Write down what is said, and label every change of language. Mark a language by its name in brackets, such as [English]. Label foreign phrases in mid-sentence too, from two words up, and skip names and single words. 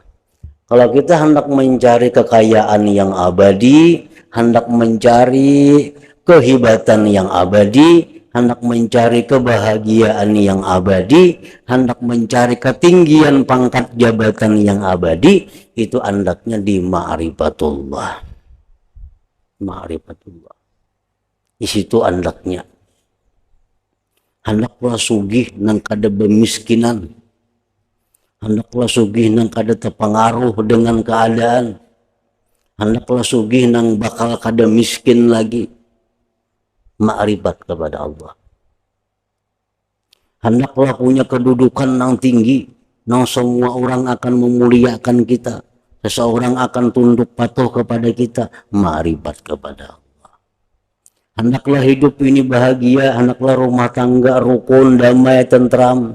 [Indonesian] Kalau kita hendak mencari kekayaan yang abadi, hendak mencari kehebatan yang abadi, hendak mencari kebahagiaan yang abadi, hendak mencari ketinggian pangkat jabatan yang abadi, itu hendaknya di ma'rifatullah. Ma'rifatullah. Di situ hendaknya. [Banjar] Hendaklah sugih nang kada bemiskinan. Hendaklah sugih nang kada terpengaruh dengan keadaan. Hendaklah sugih nang bakal kada miskin lagi. [Indonesian] Ma'rifat kepada Allah. Hendaklah punya kedudukan yang tinggi, yang semua orang akan memuliakan kita, seseorang akan tunduk patuh kepada kita. Ma'rifat kepada Allah. Hendaklah hidup ini bahagia, hendaklah rumah tangga rukun, damai, tentram.